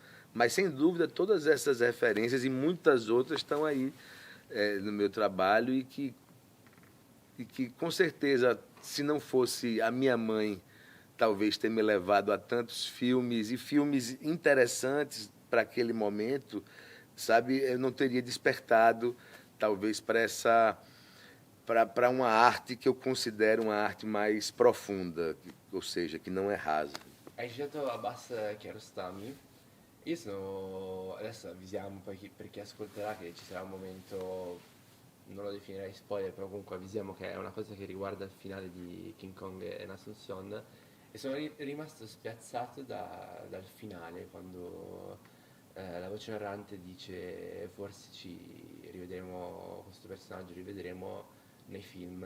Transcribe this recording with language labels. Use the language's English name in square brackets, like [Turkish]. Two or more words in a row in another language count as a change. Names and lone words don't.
[Portuguese] Mas, sem dúvida, todas essas referências e muitas outras estão aí no meu trabalho, e que e que, com certeza, se não fosse a minha mãe, talvez ter me levado a tantos filmes, e filmes interessantes para aquele momento, sabe, eu não teria despertado, talvez, para uma arte que eu considero uma arte mais profunda, ou seja, que não é rasa. [Italian] Hai citato Abbas Kiarostami. Adesso avvisiamo poi per chi ascolterà che ci sarà un momento, non lo definirei spoiler, però comunque avvisiamo che è una cosa che riguarda il finale di King Kong e Asunción. E sono rimasto spiazzato dal finale, quando la voce narrante dice forse ci rivedremo, questo personaggio rivedremo nei film.